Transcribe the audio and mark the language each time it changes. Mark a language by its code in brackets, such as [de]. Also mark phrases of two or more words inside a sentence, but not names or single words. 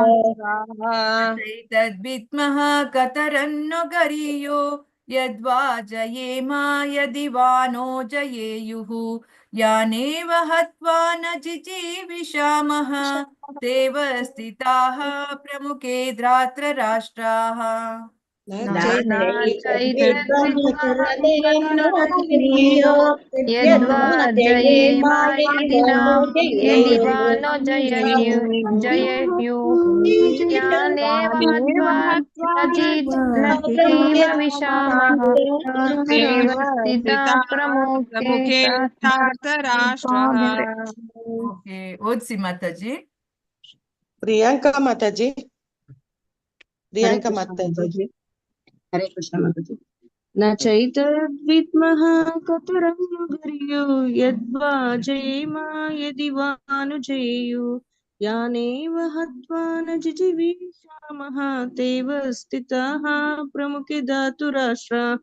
[sa] ಚೈತದ್ವಿದ್ಮಃ ಕತರನ್ನೋ ಗರೀಯೋ ಯದ್ವಾ ಜಯೇಮ ಯದಿ ವಾ ನೋ ಜಯೇಯುಃ ಯಾನೇವ ಹತ್ವಾ ನ ಜಿಜೀವಿಷಾಮಃ ತೇವ ಸ್ಥಿತಾಃ ಪ್ರಮುಖೇ ಧಾರ್ತರಾಷ್ಟ್ರಾಃ चैतद्विद्महकतरन्नो यद्वा जयेमा यदि वा नो जयेयुः यानेव हत्वा न जीव विशामः देव स्थिता प्रमुखे ಧಾರ್ತರಾಷ್ಟ್ರಃ. [kn] ಓಕೆ, ಓದ್ಸಿ ಮಾತಾಜಿ. ಪ್ರಿಯಾಂಕಾ ಮಾತಾಜಿ. ಪ್ರಿಯಾಂಕಾ ಕೃಷ್ಣ ಮಾತಾಜಿ. ಮಾತಾಜಿ. ಹರೇ ಕೃಷ್ಣ ಮಾತಾಜಿ. [sa] ನ ಚೈತದ್ವಿದ್ಮಃ ಕತರನ್ನು ಗರಿಯೋ ಯದ್ವಾ ಜಯೇಮ ಯದಿ ವಾ ನು ಜಯೇಯು ಯಾನೇವ ಹತ್ವಾ ನ ಜಿಜಿವಿಷಾಮಃ ತೇವ ಸ್ಥಿತಾಃ ಪ್ರಮುಖೆ ಧಾತುರಾಷ್ಟ್ರಾಃ.